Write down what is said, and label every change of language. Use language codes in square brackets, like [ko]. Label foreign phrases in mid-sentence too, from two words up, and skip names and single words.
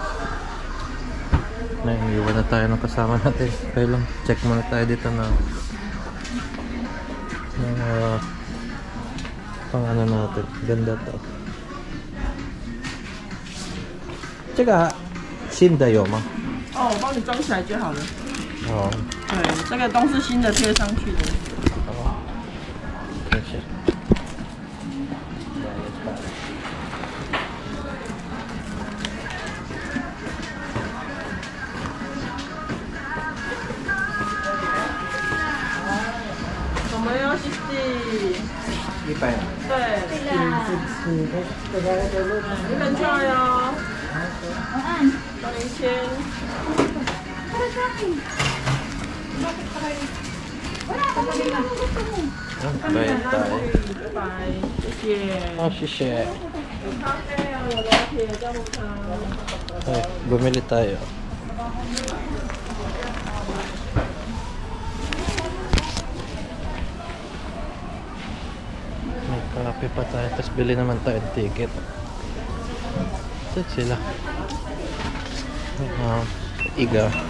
[tl] Na iwan na tayo ng kasama natin. Kaya lang check muna tayo dito na pang ano natin. Ganda to. Tsaka Shindayo ma. [zh] 哦，我帮你装起来就好了。 [tl] Oo. [zh] 对，这个都是新的贴上去的。 [tl] Okay siya. Sombrero 60。 Ipa yan. [zh] 对。你很漂亮哦。到2000。 [tl] Bayad tayo. [zh] 拜拜，谢谢。 Oh, shishe. 有咖啡啊，有老铁，加入茶。 [tl] Ay, bumili tayo. May kape pa tayo. Tapos bili naman tayo ng ticket. Saan sila? Iga.